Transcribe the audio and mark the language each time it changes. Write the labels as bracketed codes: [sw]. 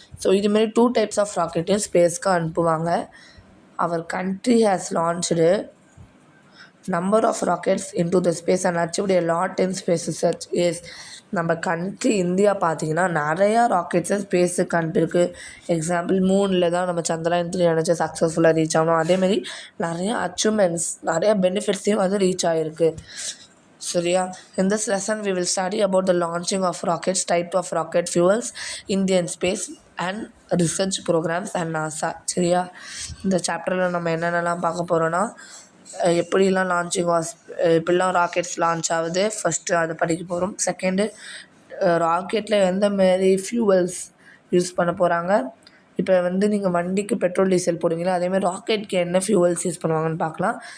[ta] So இதுமாரி 2 types of ராக்கெட்டையும் ஸ்பேஸ்க்கு அனுப்புவாங்க. [en] அவர் country has launched number of rockets into the space and achieved a lot in space research. Yes. [ta] நம்ம country India பார்த்திங்கன்னா நிறையா ராக்கெட்ஸை ஸ்பேஸுக்கு அனுப்பியிருக்கு. Example, மூணில் தான் நம்ம சந்திராயன் 3 அனுப்பிச்சு சக்ஸஸ்ஃபுல்லாக ரீச் ஆகணும். அதேமாரி நிறையா அச்சீவ்மெண்ட்ஸ், நிறையா பெனிஃபிட்ஸையும் அது ரீச் ஆகிருக்கு. சரியா? [en] In this lesson we will study about the launching of rockets, type of rocket fuels, Indian space and research programs and NASA. [ta] சரியா? இந்த சாப்டரில் நம்ம என்னென்னலாம் பார்க்க போகிறோன்னா, எப்படிலாம் எப்படிலாம் ராக்கெட்ஸ் லான்ச் ஆகுது, ஃபஸ்ட்டு அதை படிக்க போகிறோம். செகண்டு, ராக்கெட்டில் எந்த மாரி ஃபியூவல்ஸ் யூஸ் பண்ண போகிறாங்க. இப்போ வந்து நீங்கள் வண்டிக்கு பெட்ரோல் டீசல் போடுவீங்களா, அதேமாதிரி ராக்கெட்க்கு என்ன ஃபியூவல்ஸ் யூஸ் பண்ணுவாங்கன்னு பார்க்கலாம்.